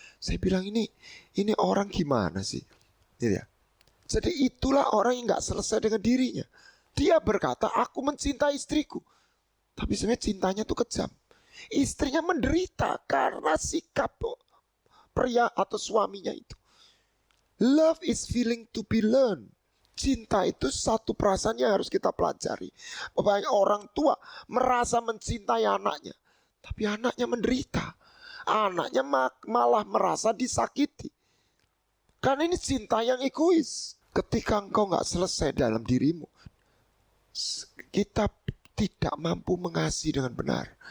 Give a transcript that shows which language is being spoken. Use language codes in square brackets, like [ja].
[id] Saya bilang ini orang gimana sih? Gitu ya. Jadi itulah orang yang nggak selesai dengan dirinya. Dia berkata aku mencintai istriku, tapi sebenarnya cintanya tuh kejam. Istrinya menderita karena sikap pria atau suaminya itu. [en] Love is feeling to be learned. [id] Cinta itu satu perasaan yang harus kita pelajari. Banyak orang tua merasa mencintai anaknya, tapi anaknya menderita. Anaknya malah merasa disakiti. Karena ini cinta yang egois. Ketika engkau gak selesai dalam dirimu, kita tidak mampu mengasihi dengan benar.